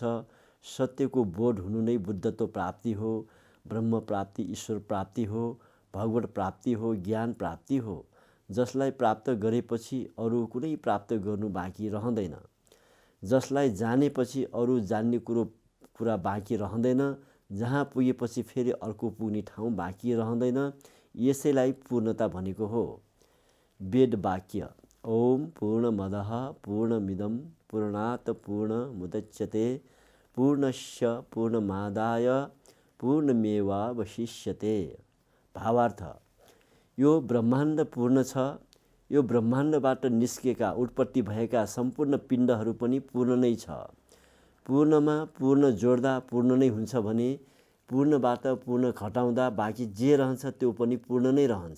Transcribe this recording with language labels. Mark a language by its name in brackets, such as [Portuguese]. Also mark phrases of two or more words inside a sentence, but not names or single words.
[Nepali] सत्यको बोध हुनु नै बुद्धत्व प्राप्ति हो, ब्रह्म प्राप्ति, ईश्वर प्राप्ति हो, भगवत प्राप्ति हो, ज्ञान प्राप्ति हो, जसलाई प्राप्त गरेपछि अरू कुनै प्राप्त गर्नु बाँकी रहँदैन। जसलाई जानेपछि अरू जान्ने कुरा बाँकी रहँदैन। जहाँ पुगेपछि फेरि अर्को पुग्ने ठाउँ बाँकी रहँदैन। यसैलाई पूर्णता भनेको हो। [Sanskrit] वेद वाक्य ओम पूर्णमदः पूर्णमिदं पूर्णात् पूर्णमुदच्यते पूर्णस्य पूर्णमादाय पूर्णमेवावशिष्यते। [Nepali] भावार्थ, यो ब्रह्माण्ड पूर्ण छ। यो ब्रह्माण्डबाट निस्केका उत्पत्ति भएका सम्पूर्ण पिण्डहरू पनि पूर्ण नै छ। पूर्णमा पूर्ण जोड्दा पूर्ण नै हुन्छ भने पूर्णबाट पूर्ण घटाउँदा बाँकी जे रहन्छ त्यो पनि पूर्ण नै रहन्छ।